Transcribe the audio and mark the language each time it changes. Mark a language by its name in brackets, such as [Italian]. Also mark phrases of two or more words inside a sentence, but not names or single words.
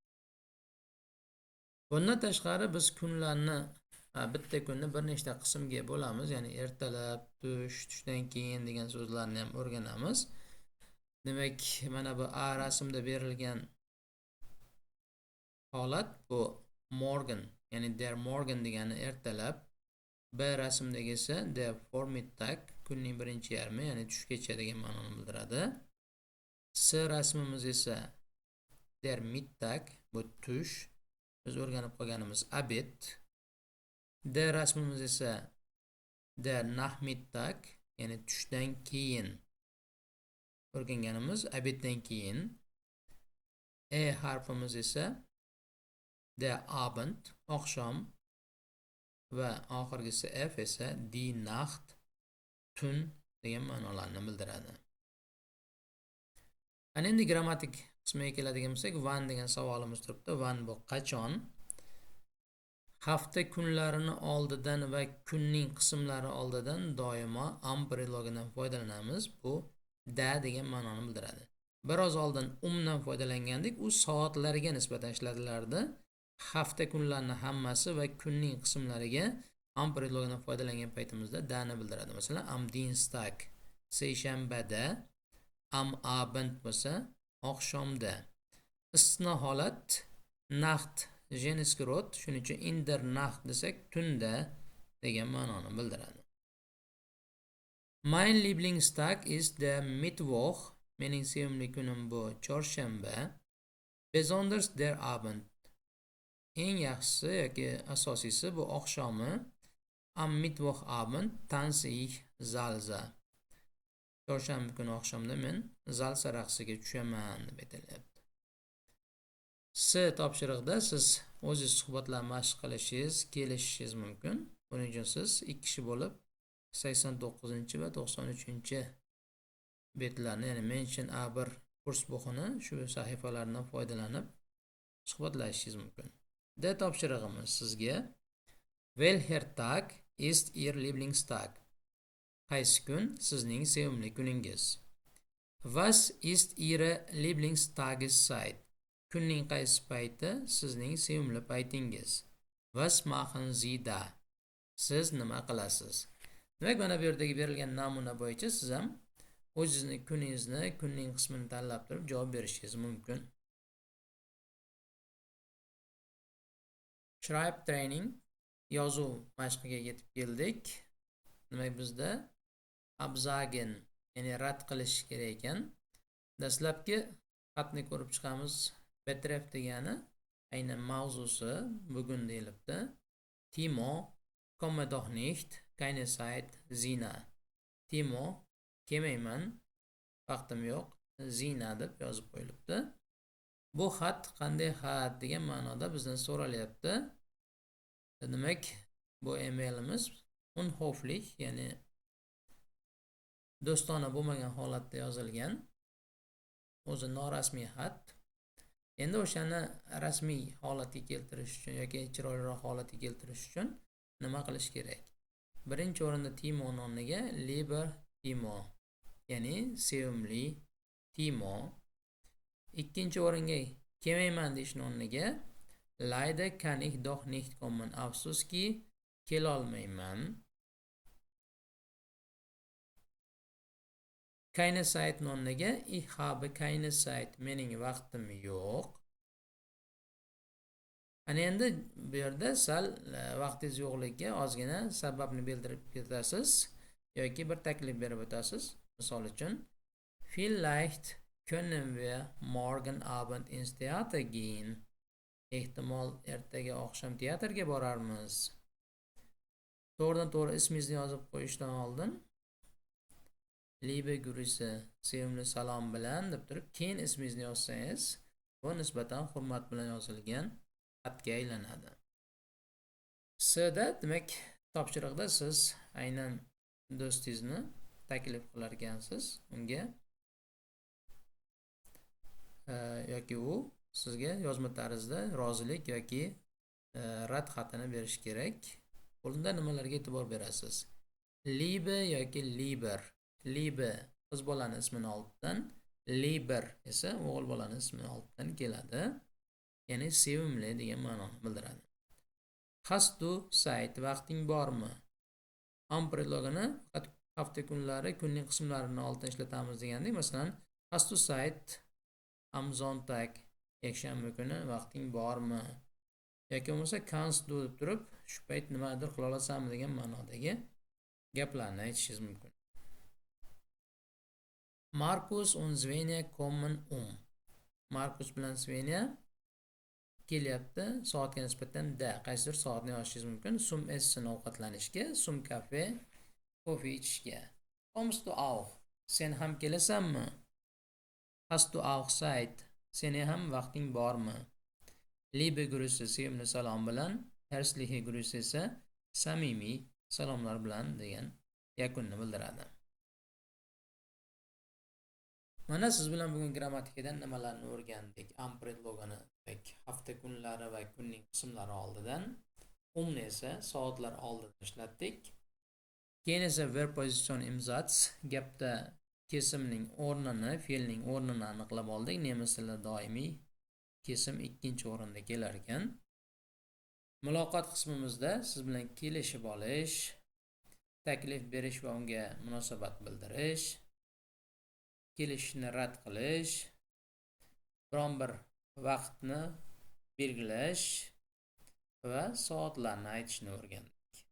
[Uzbek] Bundan tashqari biz kunlarni bitta kunni bir nechta qismga bo'lamiz, ya'ni ertalab, tush, tushdan keyin degan so'zlarni ham o'rganamiz. Demak, mana bu A rasmda berilgan holat bu morgen, ya'ni [German] der Morgen [Uzbek] degani ertalab. B rasmdagi esa [German] der Vormittag, [Uzbek] kunning birinchi yarmi, ya'ni tushgacha degan ma'noni bildiradi. S rasmimiz esa [German] der Mittag, [Uzbek] bu tush. Biz o'rganib qolganimiz abed. D rasmimiz esa [German] der Nachmittag, [Uzbek] ya'ni tushdan keyin. O'rganganimiz abeddan keyin. E harfimiz esa [German] der Abend, [Uzbek] oqshom. Va oxirgisi F esa [German] die Nacht, [Uzbek] tun degan ma'nolarni bildiradi. Ana endi grammatik qismiga keladigan bo'lsak, wann degan savolimiz turibdi. Wann bu qachon? Hafta kunlarini oldidan va kunning qismlari oldidan doimo am prelogidan foydalanamiz. Bu da degan ma'noni bildiradi. Biroz oldin umdan foydalangandik, u soatlarga nisbatan ishlatilardi. Hafta kunlarning hammasi va kunning qismlariga am prelogidan foydalangan paytimizda dani bildiradi. Masalan, [German] am Dienstag [Uzbek] seshanbada, [German] am Abend [Uzbek] bo'lsa oqshomda. Istisno holat Nacht Geniskirot, shuning uchun [German] in der Nacht [Uzbek] desak tunda degan ma'noni bildiradi. [German] Mein Lieblingstag ist der Mittwoch. [Uzbek] Mening sevimli kunim bu chorshanba. [German] Besonders der Abend. [Uzbek] Eng yaxshisi yoki asosiysi bu oqshomi. [German] Am Mittwoch Abend tanze ich Salsa. [Uzbek] Chorshanba kuni oqshomda men salsa raqsiga tushaman deb aytilyapti. S topshiriqda siz o'zingiz suhbatlar mashq qilishingiz, kelishishingiz mumkin. Buning uchun siz 2 kishi bo'lib 89 va 93 betlarni, ya'ni mention A1 kurs bug'ini shu sahifalardan foydalanib suhbatlashishingiz mumkin. D topshirig'imiz sizga [German] Welcher Tag ist Ihr Lieblingstag? [Uzbek] Qaysi kun sizning sevimli kuningiz? [German] Was ist Ihre Lieblingstageszeit? [Uzbek] Kunning qaysi payti sizning sevimli paytingiz? [German] Was machen Sie da? [Uzbek] Siz nima qilasiz? Demak, mana bu yerdagi berilgan namuna bo'yicha siz ham o'zingizning kuningizni, kunning qismini tanlab turib javob berishingiz mumkin. [German] Schreib training [Uzbek] yozuv mashqiga yetib keldik. Demak, bizda abzagen, ya'ni rad qilish kerak ekan. Dastlabki xatni ko'rib chiqamiz. Betref degani aynan mavzusi bugun deyilibdi. [German] Timo komme doch nicht. keine Zeit, Zina. [Uzbek] Timo, kelmayman, vaqtim yo'q, Zina deb yozib qo'yilibdi. Bu xat qanday xat degan ma'noda bizdan so'ralyapti. Demak, bu emailimiz unhoflich, ya'ni do'stona bo'lmagan holatda yozilgan. O'zi norasmiy xat. Endi o'shani rasmiy holatga keltirish uchun yoki chiroyliroq holatga keltirish uchun nima qilish kerak? Birinchi o'rinda Timo o'rniga [German] lieber Timo, [Uzbek] ya'ni sevimli Timo. Ikkinchi o'ringa kelmayman deyish o'rniga [German] leider kann ich doch nicht kommen, [Uzbek] afsuski kelolmayman. [German] Keine Zeit [Uzbek] o'rniga [German] ich habe keine Zeit, [Uzbek] mening vaqtim yo'q. Ana endi bu yerda sal vaqtingiz yo'qligiga ozgina sababni bildirib ketasiz yoki bir taklif berib o'tasiz. Misol uchun, [German] vielleicht können wir morgen Abend ins Theater gehen. [Uzbek] Ehtimol ertaga oqshom teatrga borarmiz. To'g'ridan-to'g'ri ismingizni yozib qo'yishdan oldin [German] liebe Grüße, [Uzbek] sevimli salom bilan deb turib, keyin ismingizni yozsangiz, bu nisbatan hurmat bilan yozilgan xatga aylanadi. S'da, demak, topshiriqda siz aynan do'stingizni taklif qilar ekansiz unga yoki u sizga yozma tarzda rozilik yoki rad xatini berish kerak. Bunda nimalarga e'tibor berasiz? Liebe yoki lieber. Liebe qiz bolani ismini oldidan, lieber esa o'g'il bolani ismini oldidan keladi. Ya'ni sevimli degan ma'noni bildiradi. [German] Hast du Zeit, [Uzbek] vaqting bormi? Am predlogini faqat hafta kunlari, kunning qismlarini oldidan ishlatamiz degandek. Masalan, [German] hast du Zeit am Sonntag, [Uzbek] yakshanba kuni vaqting bormi? Yoki bo'lmasa [German] kannst du [Uzbek] deb turib, shu payt nimadir qila olasanmi degan ma'nodagi gaplarni aytishingiz mumkin. [German] Markus und Svenja kommen [Uzbek] Markus bilan Svenja kelyapti. Soatga nisbatan da, qaysidir soatni yozishingiz mumkin. [German] Zum essen, [Uzbek] ovqatlanishga, [German] zum kafe, [Uzbek] kofe ichishga. [German] Kommst du auch? [Uzbek] Sen ham kelasanmi? [German] Hast du auch Zeit? [Uzbek] Seni ham vaqting bormi? [German] Liebe Grüße, [Uzbek] sevimli salom bilan, [German] herzliche Grüße [Uzbek] esa samimiy salomlar bilan degan yakunni bildiradi. Mana siz bilan bugun grammatikadan nimalarni o'rgandik? Am predlogini hafta kunlari va kunning qismlari oldidan, umni esa soatlar oldidan ishlatdik. Keyin esa [German] verb position im Satz, [Uzbek] gapda kesimning o'rnini, fe'lning o'rnini aniqlab oldik. Nemis tilida doimiy kesim ikkinchi o'rinda kelar ekan. Muloqot qismimizda siz bilan kelishib olish, taklif berish va unga munosabat bildirish, kelishishni rad qilish, biron bir vaqtni belgilash va soatlarni aytishni o'rgandik.